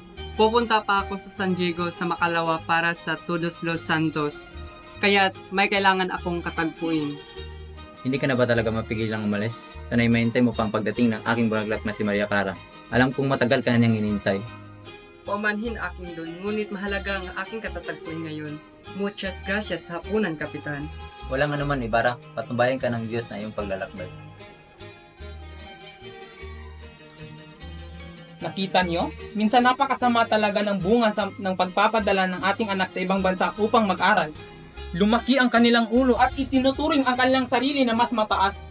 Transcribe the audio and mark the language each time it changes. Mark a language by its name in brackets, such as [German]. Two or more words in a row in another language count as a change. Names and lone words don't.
[Filipino] Pupunta pa ako sa San Diego sa Makalawa para sa Todos los Santos. Kaya't may kailangan akong katagpuin. Hindi ka na ba talaga mapigilang umalis? Sana'y mahintay mo pang pagdating ng aking bulaklak na si Maria Clara. Alam kong matagal ka na niyang hinintay. Paumanhin aking doon, ngunit mahalaga ang aking katatagpuin ngayon. [Spanish] Muchas gracias, [Filipino] hapunan, Kapitan. Walang anuman, Ibarra. Patnubayan ka ng Diyos na iyong paglalakbay. Nakita niyo? Minsan napakasama talaga ng bunga ng pagpapadala ng ating anak sa ibang bansa upang mag-aral. Lumaki ang kanilang ulo at itinuturing ang kanilang sarili na mas mataas.